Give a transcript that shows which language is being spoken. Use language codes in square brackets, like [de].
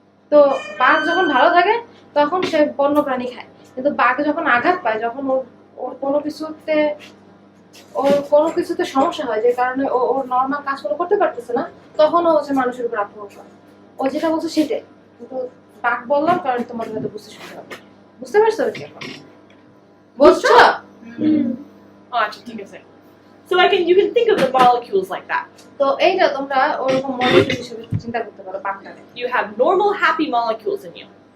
[bn] তো বাঘ যখন ভালো থাকে তখন সে বন্য প্রাণী খায়, কিন্তু বাঘ যখন আঘাত পায়, যখন ওর কোনো কিছুতে সমস্যা হয়, যে কারণে ওর নর্মাল কাজগুলো করতে পারতেছে না, তখন ও হচ্ছে মানুষের উপর আক্রমণ করে। ও যেটা বলছে সেটাই, কিন্তু বাঘ বললাম কারণ তোমাদের হয়তো বুঝতে সুবিধা হবে। বুঝতে পারছো কি এখন? বুঝছো? [en] Oh, actually, take a second. So you can think of the molecules like that. [bn] তো এইটা তোমরা ওরকম মলিকিউল হিসেবে চিন্তা করতে পারো বাঘটাকে, [en] You have normal happy molecules in you.